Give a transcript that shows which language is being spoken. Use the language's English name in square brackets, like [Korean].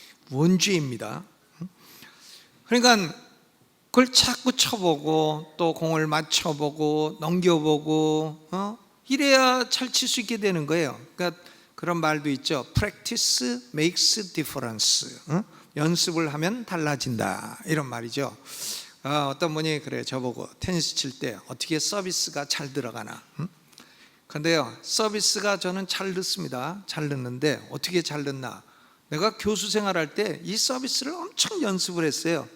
[Korean] 원죄입니다. 그러니까 그걸 자꾸 쳐보고 또 공을 맞춰보고 넘겨보고 이래야 잘 칠 수 있게 되는 거예요. 그러니까 그런 말도 있죠. [English] Practice makes difference. [Korean] 연습을 하면 달라진다, 이런 말이죠. 어떤 분이 그래 저보고 테니스 칠 때 어떻게 서비스가 잘 들어가나. 근데요, 서비스가 저는 잘 넣습니다. 잘 넣는데 어떻게 잘 넣나? 내가 교수 생활할 때 이 서비스를 엄청 연습을 했어요.